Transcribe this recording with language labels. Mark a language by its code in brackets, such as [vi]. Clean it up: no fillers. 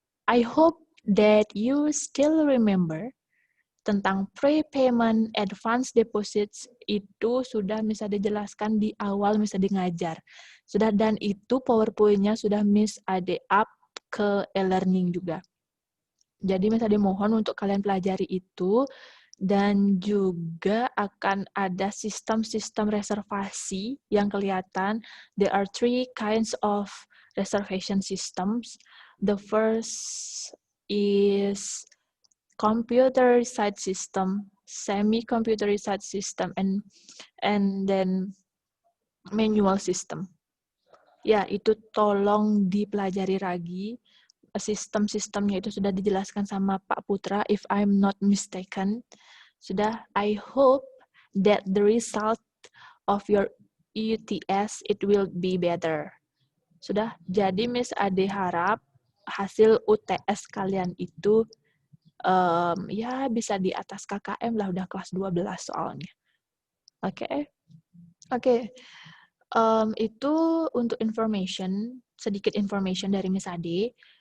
[en] I hope that you still remember [id] tentang prepayment advance deposits, itu sudah bisa dijelaskan di awal bisa ngajar. Sudah, dan itu PowerPoint-nya sudah Miss Ade up ke e-learning juga. Jadi Miss Ade mohon untuk kalian pelajari itu, dan juga akan ada sistem-sistem reservasi yang kelihatan. [en] There are 3 kinds of reservation systems. The first is computer-side system, semi-computer-side system, and then manual system. [id] Ya, itu tolong dipelajari lagi. Sistem-sistemnya itu sudah dijelaskan sama Pak Putra, [en] if I'm not mistaken. Sudah, I hope that the result of your UTS it will be better. [id] Sudah, jadi Miss Ade harap hasil UTS kalian itu ya bisa di atas KKM lah, udah kelas 12 soalnya. Oke. Itu untuk sedikit information dari Miss Ade.